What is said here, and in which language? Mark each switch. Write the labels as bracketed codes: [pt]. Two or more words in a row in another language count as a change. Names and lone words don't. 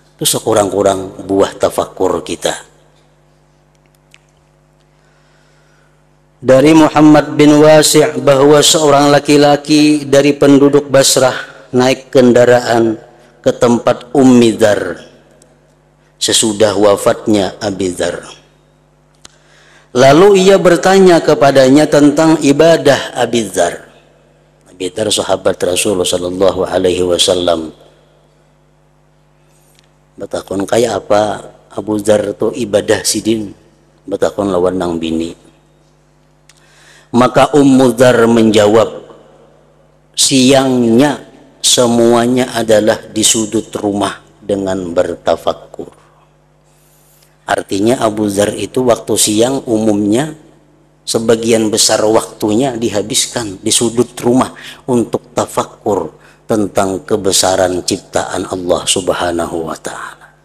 [id] Itu sekurang-kurang buah tafakur kita. Dari Muhammad bin Wasi' bahwa seorang laki-laki dari penduduk Basrah naik kendaraan ke tempat Ummi Dzar sesudah wafatnya Abi Dzar. Lalu ia bertanya kepadanya tentang ibadah Abi Dzar. Abi Dzar sahabat Rasulullah [ar] صلى الله عليه وسلم. [bjn] Batakon kaya apa Abu Dzar itu ibadah sidin, batakon lawan nang bini. [id] Maka Ummu Dzar menjawab, siangnya semuanya adalah di sudut rumah dengan bertafakkur. Artinya Abu Dzar itu waktu siang umumnya sebagian besar waktunya dihabiskan di sudut rumah untuk tafakkur tentang kebesaran ciptaan Allah [ar] سبحانه وتعالى.